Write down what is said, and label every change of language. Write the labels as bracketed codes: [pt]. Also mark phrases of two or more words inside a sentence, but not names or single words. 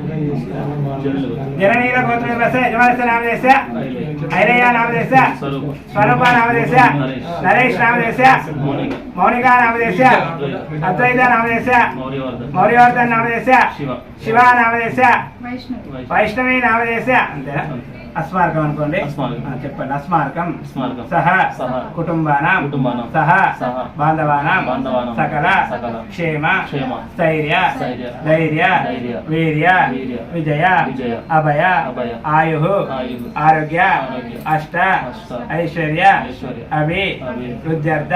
[sa] जननील गोत्रोद्भवस्य यजमानस्य नामधेयस्य ऐरय्य नामधेयस्य स्वरूपा नामधेयस्य नरेश नामधेयस्य मौनिका नामधेयस्य अद्वैत नामधेयस्य मौर्यवर्धन नामधेयस्य शिवा नामधेयस्य వైష్ణవి నామధేయస్య [te] అంతేనా అస్మార్గం అనుకోండి చెప్పండి [sa] అస్మార్గం సహ కుటుంబానాం సహ బాంధవానాం సకల క్షేమ స్థైర్య ధైర్య వీర్య విజయ అభయ ఆయు ఆరోగ్య అష్ట ఐశ్వర్య అభి వృద్ధ్యర్థ